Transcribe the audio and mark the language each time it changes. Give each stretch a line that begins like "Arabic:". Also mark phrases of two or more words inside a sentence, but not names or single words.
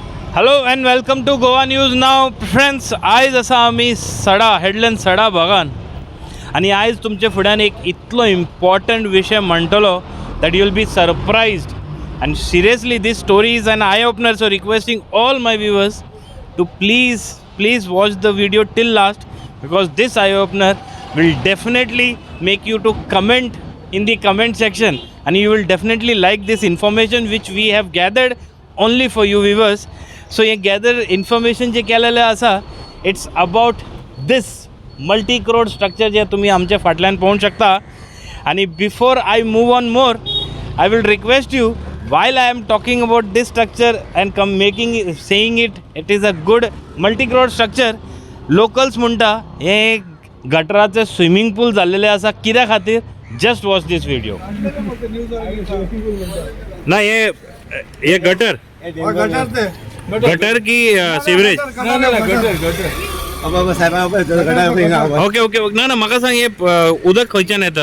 English: Hello and welcome to Goa News Now friends.
Konkani: आयज आसा आमी सडा हेडलँड सडा भागान आणि आयज तुमचे फुड्यान एक इतलो इम्पॉर्टंट विषय म्हणटलो
English: that you will be surprised and seriously this story is an eye opener. So requesting all my viewers to please watch the video till last, because this eye opener will definitely make you to comment in the comment section and you will definitely like this information which we have gathered only for you viewers.
Konkani: So ye
English: gather information
Konkani: je केलेले आसा,
English: it's about this multi crore structure
Konkani: जे तुम्ही आमच्या फाटल्यान पाहू शकता.
English: आणि before I move on more, I will request you, while I am talking about this structure and saying it is a good multi-crore structure,
Konkani: locals म्हणटा हे गटराचे स्विमिंग पूल झालेले आसा. कित्या खातीर?
English: Just watch this video.
Konkani: ना हे गटर की सिवरेज?
English: OK OK
Konkani: ना म्हाका सांग, हे उदक खंयच्यान येता?